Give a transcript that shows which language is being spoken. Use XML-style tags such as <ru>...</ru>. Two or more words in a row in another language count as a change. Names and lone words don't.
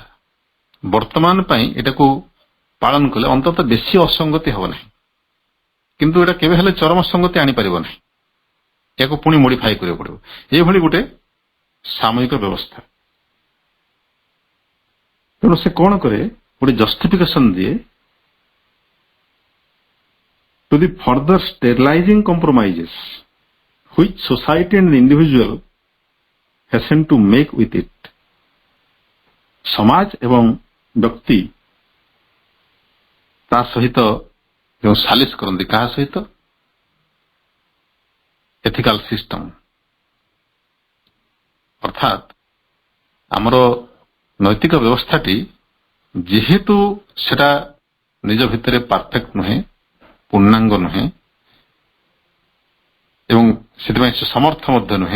<or>ବର୍ତ୍ତମାନ ପାଇଁ ଏଟାକୁ ପାଳନ କଲେ ଅନ୍ତତଃ ବେଶୀ ଅସଙ୍ଗତି ହେବ ନାହିଁ, କିନ୍ତୁ ଏଟା କେବେ ହେଲେ ଚରମ ସଙ୍ଗତି ଆଣିପାରିବ ନାହିଁ, ଏହାକୁ ପୁଣି ମୋଡିଫାଏ କରିବାକୁ ପଡ଼ିବ। ଏଇଭଳି ଗୋଟେ ସାମୟିକ ବ୍ୟବସ୍ଥା। ତେଣୁ ସେ କଣ କରେ, ଗୋଟେ ଜଷ୍ଟିଫିକେସନ ଦିଏ</or> <en>to the further sterilizing compromises which society and the individual hasten to make with it.</en> <or>ସମାଜ ଏବଂ ବ୍ୟକ୍ତି ତା ସହିତ ଯେଉଁ ସାଲିସ କରନ୍ତି, କାହା ସହିତ?</or> <en>ethical system.</en> <or>ଅର୍ଥାତ୍ ଆମର ନୈତିକ ବ୍ୟବସ୍ଥାଟି ଯେହେତୁ ସେଟା ନିଜ ଭିତରେ ପରଫେକ୍ଟ ନୁହେଁ, ପୂର୍ଣ୍ଣାଙ୍ଗ ନୁହେଁ, ଏବଂ ସେଥିପାଇଁ ସେ ସମର୍ଥ ମଧ୍ୟ ନୁହେଁ।</or>